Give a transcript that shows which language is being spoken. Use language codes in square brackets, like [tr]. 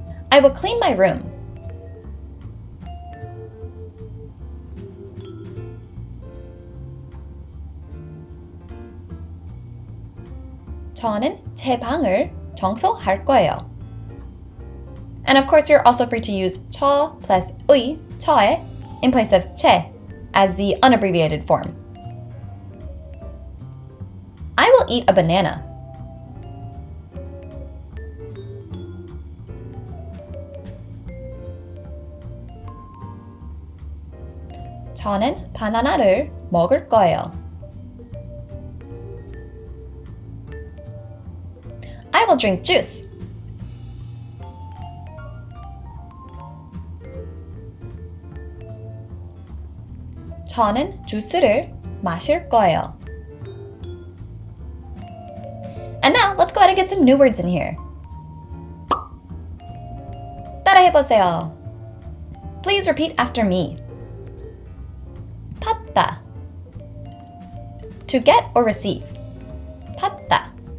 [en] I will clean my room. [ko] 저는 제 방을 청소할 거예요. [en] And of course, you're also free to use 저 plus 의, 저에, in place of 제 as the unabbreviated form. I will eat a banana. [ko] 저는 바나나를 먹을 거예요. [en] I will drink juice. [ko] 저는 주스를 마실 거예요. [en] And now, let's go ahead and get some new words in here. [ko] 따라해보세요. [en] Please repeat after me. 받다. To get or receive. 받다.